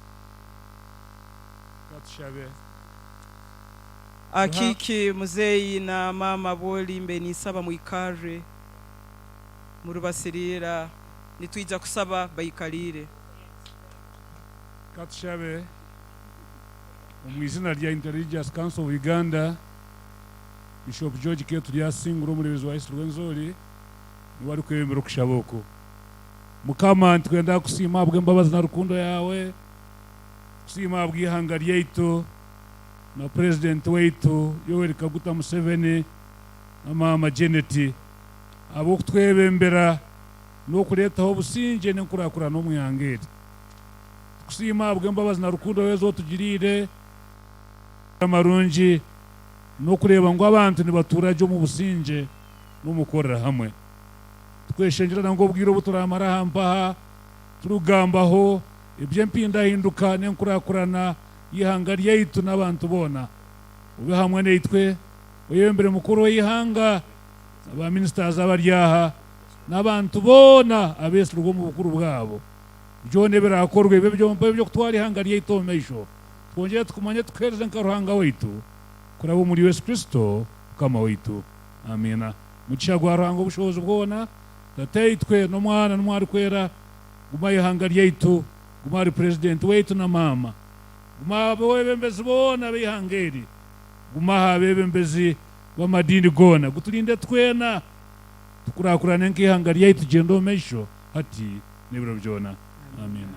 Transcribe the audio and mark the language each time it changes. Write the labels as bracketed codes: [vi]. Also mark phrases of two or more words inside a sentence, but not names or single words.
[ttj] katushabe akiki muzeyi na mama boli mbe nisaba mwikare murubasirira nitwija kusaba bayikalire katushabe mu izina rya Intelligence Council of Uganda Bishop George Ketu lyasingura omulebezi wa Isirwe Nzoli niwari kwemera okushaboko mukama ntwenda kusima abwe mbabazi na rukundo yawe kusima abwihanga ryaitu na president weitu Yoweri Kaguta Museveni na mama Janet abo kutwebembera no kuretaho obusinge n'enkurakura n'omuyangeri kusima abwe mbabazi na rukundo wezo tugirire amarungi no kureba ngo abantu nibaturaje mu businge n'umukorera hamwe tweshengerana ngo bwiro buturamara hampaha turugambaho ibyo mpinda hinduka n'enkurakurana yihanga ryaitu n'abantu bona ube hamwe neitwe oyembere mukuru w'ihanga aba ministers abaryaha n'abantu bona abesirwa mu bukuru bwabo byone birakorwe byo kutwara ihanga ryaitu meisho twongere tukumanye tukereze nkaruhanga weitu kurabo muri Yesu Kristo kama weitu amina mucisha gwa ruhanga ubushobozi bwona tateitwe no mwana n'umwari kwera guma ihanga ryaitu guma ari president weitu na mama guma bebembezi bona bihangeri guma habebembezi b'amadini gona gutulinde twena tukurakurane nk'ihanga ryaitu gendo mesho hati nibiro byona amina